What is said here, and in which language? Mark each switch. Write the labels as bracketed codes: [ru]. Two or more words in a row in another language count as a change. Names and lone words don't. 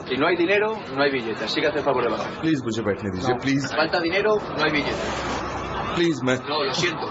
[es] Si no hay dinero, no hay billete. Así que hace el favor de bajar. [hi] प्लीज मुझे बैठने दीजिए। [es] No. [hi] प्लीज [es] Falta dinero, no hay billete. [hi] प्लीज। मैं [es] No, lo siento.